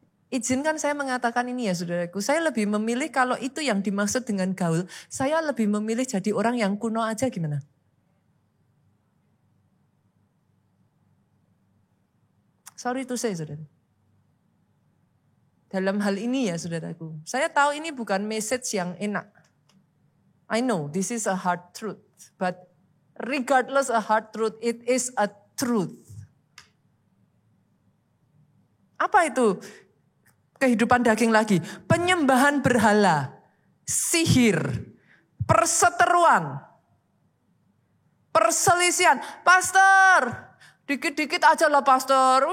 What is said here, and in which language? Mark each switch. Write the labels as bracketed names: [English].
[Indonesian] Izinkan saya mengatakan ini ya saudaraku, saya lebih memilih kalau itu yang dimaksud dengan gaul, saya lebih memilih jadi orang yang kuno aja gimana? [English] Sorry to say, saudara. [Indonesian] Dalam hal ini ya saudaraku, saya tahu ini bukan message yang enak. [English] I know this is a hard truth, but regardless a hard truth, it is a truth. [Indonesian] Apa itu kehidupan daging lagi? Penyembahan berhala, sihir, perseteruan, perselisihan. Pastor, dikit-dikit aja lah pastor.